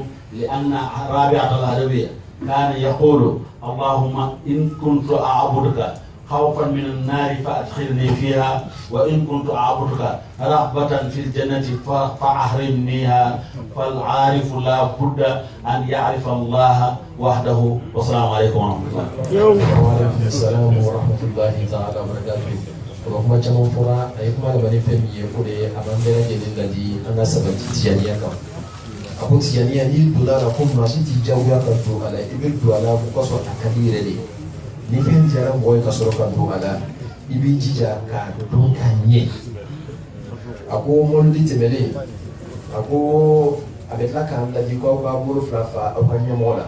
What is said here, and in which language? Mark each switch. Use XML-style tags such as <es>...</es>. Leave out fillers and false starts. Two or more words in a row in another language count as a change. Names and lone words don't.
<ar>لأن رابعة العدوية كان يقول اللهم إن كنت أعبدك خوفا من النار فأدخلني فيها، وإن كنت أعبدك رغبة في الجنة فأحرمنيها. فالعارف لا بد أن يعرف الله وحده. والسلام عليكم ورحمة الله. وعليكم السلام ورحمة الله تعالى وبركاته.</ar> <bm>Kuma caman fura a yi kuma da bane fɛn min ye ko de ye a b'an bɛɛ lajɛlen ladi an ka sabati tijaniya kan. A ko tijaniya n'i donna a la ko maa si t'i diyagoya ka don a la, i bɛ don a la o kosɔn a ka di yɛrɛ de. Ni fɛn diyara mɔgɔ ye ka sɔrɔ ka don a la, i b'i jija k'a dɔn k'a ɲɛ. A ko mɔbili tɛmɛlen, a ko a bɛ tila k'an ladi ko aw b'a bolo fila fa aw ka ɲɛmɔgɔ la.</bm>